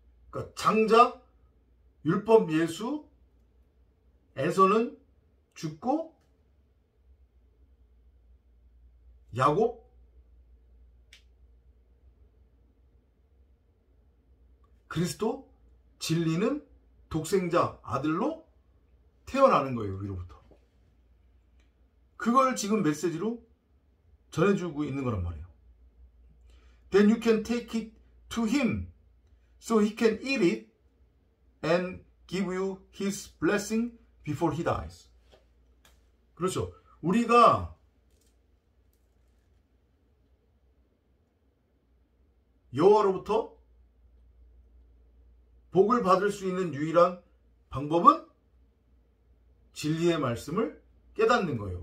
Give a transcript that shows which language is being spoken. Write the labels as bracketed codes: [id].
[ko] 그러니까 장자, 율법 예수에서는 죽고 야곱, 그리스도, 진리는 독생자 아들로 태어나는 거예요. 위로부터. 그걸 지금 메시지로 전해주고 있는 거란 말이에요. [en] Then you can take it to him so he can eat it and give you his blessing before he dies. [ko] 그렇죠. 우리가 여호와로부터 복을 받을 수 있는 유일한 방법은 진리의 말씀을 깨닫는 거예요.